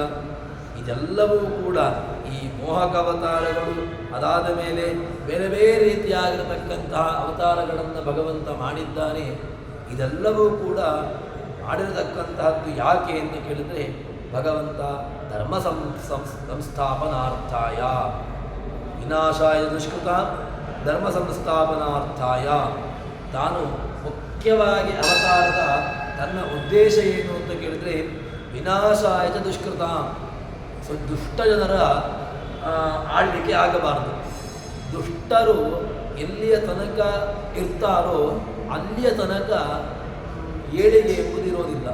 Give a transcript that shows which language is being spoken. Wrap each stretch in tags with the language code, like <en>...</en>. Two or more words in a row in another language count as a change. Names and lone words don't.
<kn>ಇದೆಲ್ಲವೂ ಕೂಡ ಈ ಮೋಹಕ ಅವತಾರಗಳು. ಅದಾದ ಮೇಲೆ ಬೇರೆ ಬೇರೆ ರೀತಿಯಾಗಿರತಕ್ಕಂತಹ ಅವತಾರಗಳನ್ನು ಭಗವಂತ ಮಾಡಿದ್ದಾನೆ. ಇದೆಲ್ಲವೂ ಕೂಡ ಮಾಡಿರತಕ್ಕಂತಹದ್ದು ಯಾಕೆ ಅಂತ ಕೇಳಿದರೆ, ಭಗವಂತ</kn> <sa>ಧರ್ಮ ಸಂಸ್ಥಾಪನಾರ್ಥಾಯ, ವಿನಾಶಾಯ ದುಷ್ಕೃತ ಧರ್ಮ ಸಂಸ್ಥಾಪನಾರ್ಥಾಯ.</sa> <kn>ತಾನು ಮುಖ್ಯವಾಗಿ ಅವತಾರದ ತನ್ನ ಉದ್ದೇಶ ಏನು ಅಂತ ಕೇಳಿದರೆ,</kn> <sa>ವಿನಾಶಾಯ ದುಷ್ಕೃತ,</sa> <kn>ದುಷ್ಟ ಜನರ ಆಳ್ವಿಕೆ ಆಗಬಾರದು. ದುಷ್ಟರು ಎಲ್ಲಿಯ ತನಕ ಇರ್ತಾರೋ ಅಲ್ಲಿಯ ತನಕ ಏಳಿಗೆ ಎಂಬುದಿರೋದಿಲ್ಲ.</kn>